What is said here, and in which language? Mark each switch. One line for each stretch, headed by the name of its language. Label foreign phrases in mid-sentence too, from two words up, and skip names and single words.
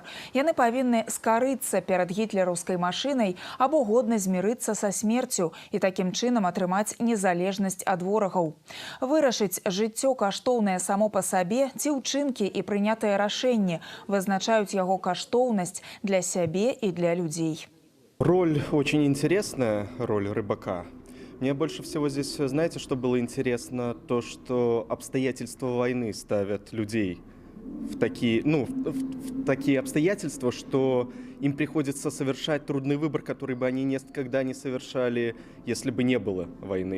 Belarusian: Яны павінны скарыцца перад гітлераўскай машынай або годна змірыцца са смерцю і такім чынам атрымаць незалежнасць ад ворагаў. Вырашыць жыццё каштоўнае само па сабе ці ўчынкі і прынятыя рашэнні вызначаюць яго каштоўнасць для сябе і для людзей.
Russian: Роль очень интересная, роль рыбака. Мне больше всего здесь, знаете, что было интересно? То, что обстоятельства войны ставят людей в такие обстоятельства, что им приходится совершать трудный выбор, который бы они никогда не совершали, если бы не было войны.